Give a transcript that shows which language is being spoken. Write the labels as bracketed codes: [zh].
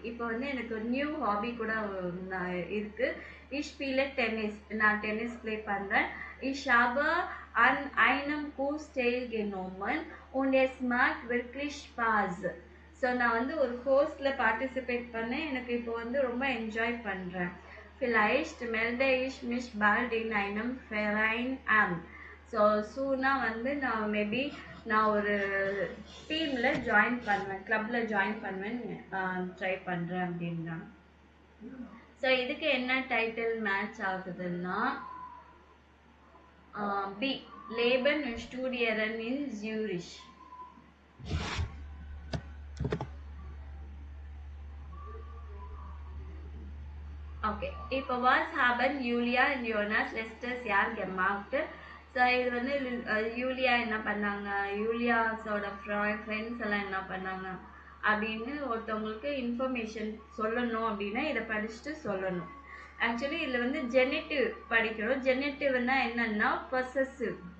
[ta] இப்போ வந்து எனக்கு ஒரு நியூ ஹாபி கூட இருக்குது. [de] Ich spiele Tennis. [ta] நான் டென்னிஸ் ப்ளே பண்ணுறேன். [de] Ich habe an einem Kurs teilgenommen und es macht wirklich Spaß. [ta] So நான் வந்து ஒரு கோர்ஸில் பார்ட்டிசிபேட் பண்ணேன். எனக்கு இப்போ வந்து ரொம்ப என்ஜாய் பண்ணுறேன். [de] Vielleicht melde ich mich bald in einem Verein an. [ta] So சூனாக வந்து நான் மேபி நான் ஒரு டீமில் ஜாயின் பண்ணுவேன், கிளப்பில் ஜாயின் பண்ணுவேன் ட்ரை பண்ணுறேன் அப்படின்னா. ஸோ இதுக்கு என்ன டைட்டில் மேட்ச் ஆகுதுன்னா B [de] Leben und Studieren in Zürich. ஓகே, இப்போ was haben Julia und Jonas letztes Jahr gemacht. [ta] So இது வந்து யூலியா என்ன பண்ணாங்க, யூலியாஸோட ஃப்ரெண்ட்ஸ் எல்லாம் என்ன பண்ணாங்க அப்படின்னு ஒருத்தவங்களுக்கு இன்ஃபர்மேஷன் சொல்லணும் அப்படின்னா இதை படிச்சுட்டு சொல்லணும். ஆக்சுவலி இதில் வந்து ஜெனட்டிவ் படிக்கிறோம். ஜெனட்டிவ்னா என்னன்னா பொசசிவ்.